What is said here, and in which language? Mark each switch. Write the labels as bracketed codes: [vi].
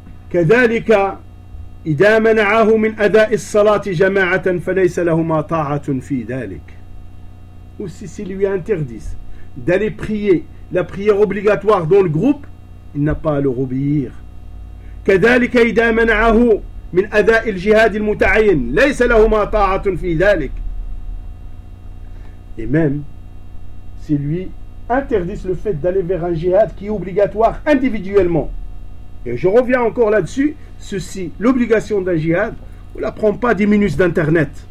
[ar] كذلك إذا منعه من أداء الصلاة جماعة فليس لهما طاعة في ذلك. [fr] Aussi s'ils lui interdisent d'aller prier la prière obligatoire dans le groupe, il n'a pas à leur obéir. [ar] كذلك إذا منعه من أداء الجهاد المتعين ليس لهما طاعة في ذلك. [fr] Et même s'ils lui interdisent le fait d'aller vers un jihad qui est obligatoire individuellement. Et je reviens encore là-dessus, ceci, l'obligation d'un jihad, on ne la prend pas 10 minutes d'internet.